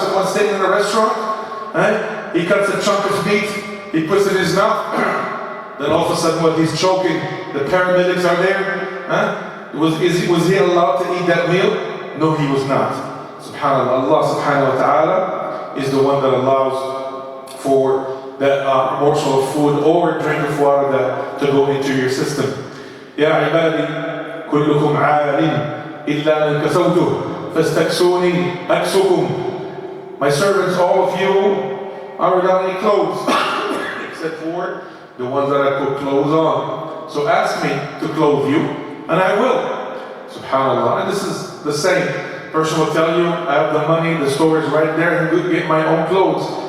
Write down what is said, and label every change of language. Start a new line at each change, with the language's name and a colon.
English: Someone staying in a restaurant, right? He cuts a chunk of meat, he puts it in his mouth, then all of a sudden, what, he's choking, the paramedics are there, huh? Was he allowed to eat that meal? No, he was not. SubhanAllah, Allah subhanahu wa ta'ala is the one that allows for that morsel of food or drink of water to go into your system.
Arabic: يا عبادي كلكم عار إلا من كسوته فاستكسوني أكسكم.
English: My servants, all of you are without any clothes except for the ones that I put clothes on. So ask me to clothe you and I will. SubhanAllah. And this is the same. Person will tell you, I have the money, the store is right there, and go get my own clothes.